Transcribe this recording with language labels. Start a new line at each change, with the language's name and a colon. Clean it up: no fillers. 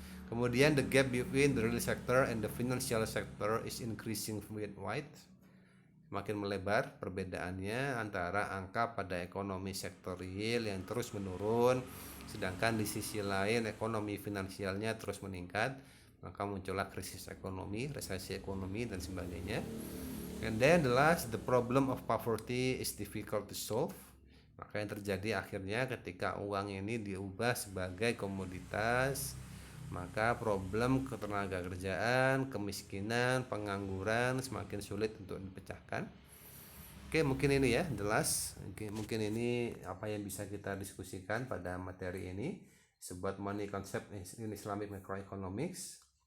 Indonesian: Kemudian
English: the gap between the real sector and the financial sector is increasing wide.
Indonesian: Makin melebar perbedaannya antara angka pada ekonomi sektor real yang terus menurun, sedangkan di sisi lain ekonomi finansialnya terus meningkat. Maka muncullah krisis ekonomi, resesi ekonomi dan sebagainya.
English: And then the last, the problem of poverty is difficult to solve.
Indonesian: Maka yang terjadi akhirnya ketika uang ini diubah sebagai komoditas, maka problem ketenaga kerjaan, kemiskinan, pengangguran semakin sulit untuk dipecahkan. Oke, mungkin ini ya jelas. Mungkin ini apa yang bisa kita diskusikan pada materi ini sebuah
English: money concept in Islamic macroeconomics.